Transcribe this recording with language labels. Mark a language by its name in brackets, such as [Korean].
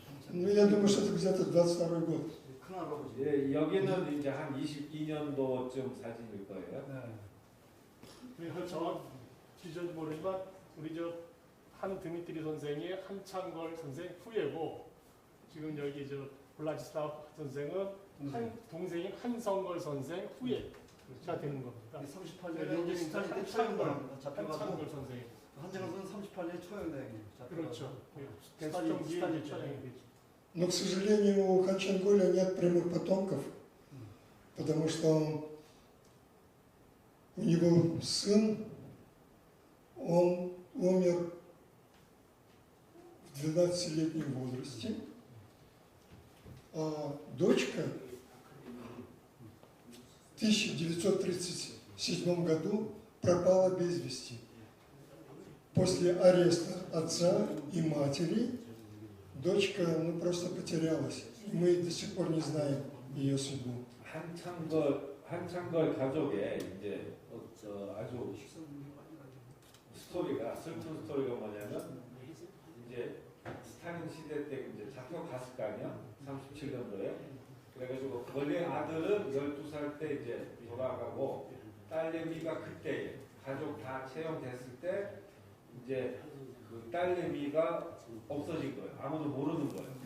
[Russian] Ну, я думаю, что это где-то 22-й год. [Korean] 큰할아버지. 예, 여기는 이제 한 22년도쯤 사진일 거예요. 그래서 정확 기준인지 모르지만 우리 저 한 드미트리 선생이 한창걸 선생 후예고 지금 여기 저 블라디슬라우 선생은 한 동생인 한성걸 선생 후예가 되는 겁니다. 38년에 여기는 이제 스탈린 때 처형당합니다. 한창걸 잡혀가지고 선생. 한정은 선생은 38년에 처형당해요. 그렇죠. 스탈린 대수정기에 스탈린 처형이 되죠. [Russian] Но, к сожалению, у Ханчанголя нет прямых потомков, потому что у него сын, он умер в 12-летнем возрасте, а дочка в 1937 году пропала без вести. После ареста отца и матери дочка просто потерялась. Мы до сих пор не знаем ее судьбу. [Korean] 한창걸 가족의 이제 아주 스토리가 슬픈 스토리가 뭐냐면 이제 스탈린 시대 때 이제 잡혀갔을 거 아니야? 37년도에. 그래가지고 원래 아들은 12살 때 이제 돌아가고 딸내미가 그때 가족 다 채용됐을 때 이제 그 딸내미가 없어진 거예요. 아무도 모르는 거예요.